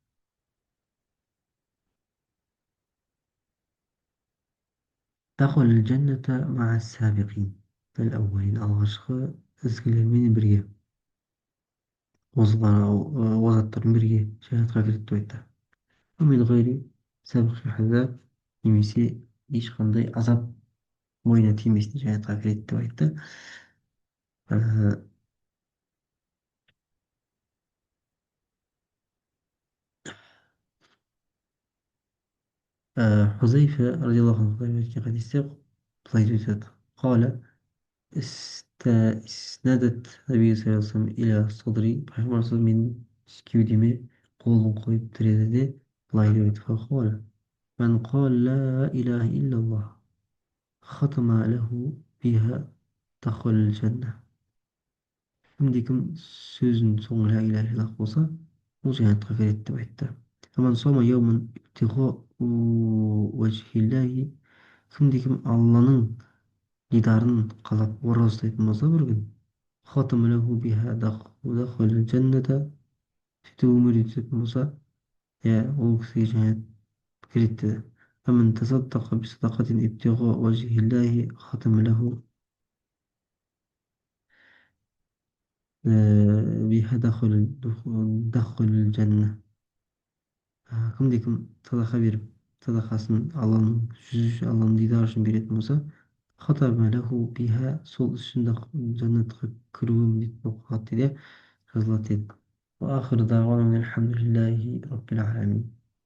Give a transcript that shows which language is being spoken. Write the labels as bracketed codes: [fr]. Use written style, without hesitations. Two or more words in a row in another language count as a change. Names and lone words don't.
[kk] алғашқы ізгілермен бірге озаттармен бірге жәннатқа кіреді деп айтты. немесе ешқандай азап мойнына тиместен жәннатқа кіреді деп айтты. [ar] حذيفة رضي الله عنه في حديثه [kk] былай деп айтады. [ar] قال اسندت النبي صلى الله عليه وسلم إلى صدري [kk] пайғамбар менің кеудеме қолын қойып тіреді де былай деп айтты. [ar] فقال من قال لا إله إلا الله ختم له بها دخل الجنة. [kk] кімде-кім сөзін соңы [ar] لا إله إلا الله [kk] болса ол жәннатқа кіреді деп айтты. [ar] وجه الله. [kk] Кім Алланың дидарын қалап ораза ұстайтын болса бір күн, [ar] خاتم له بها دخل الجنة. [kk] сөйтіп өмір өтетін болса, иә, ол кісіге жаңа кіреді деді. [ar] فمن تصدق بصدقة ابتغاء وجه الله ختم له بها دخل الجنة. [kk] Кім садақа беріп, садақасын Алланың жүзі үшін, Алланың дидары үшін беретін болса, [ar] ختم له بها, [kk] сол үшін жәннатқа кіруі міндет болып қалады дейді, жазылады деді. [ar] وآخر دعوانا الحمد لله رب العالمين.